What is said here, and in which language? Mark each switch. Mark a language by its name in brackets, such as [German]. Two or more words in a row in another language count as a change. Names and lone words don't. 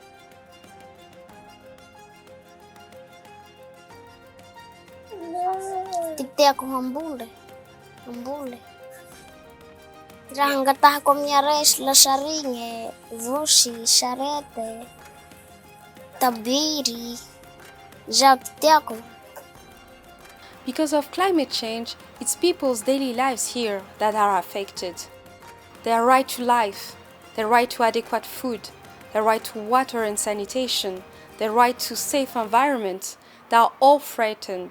[Malagasy] Ty tiako hamboly. Raha angatahako amin'ny aresy, lasarigne, vosy, sarety, tabiry, zao ty tiako. [English] Because of climate change, it's people's daily lives here that are affected. Their right to life, their right to adequate food, their right to water and sanitation, their right to safe environment, they are all threatened.